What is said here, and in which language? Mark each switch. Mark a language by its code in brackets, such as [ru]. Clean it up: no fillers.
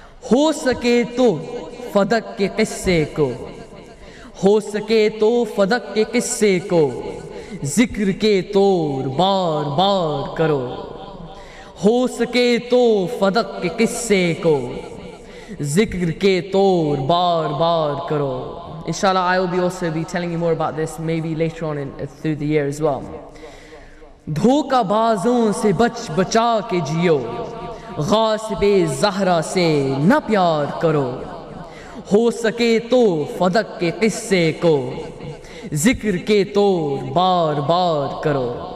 [ur] ہو سکے تو فدق کے قصے کو، ہو سکے تو فدق کے قصے کو ذکر کے طور بار بار کرو، ہو سکے تو فدق کے قصے کو ذکر کے طور بار بار کرو. [en] Inshallah, I will also be telling you more about this maybe later on through the year as well. [ur] دھوکہ بازوں سے بچ بچا کے جیو، غاصب زہرا سے نہ پیار کرو، ہو سکے تو فدق کے قصے کو ذکر کے طور بار بار کرو.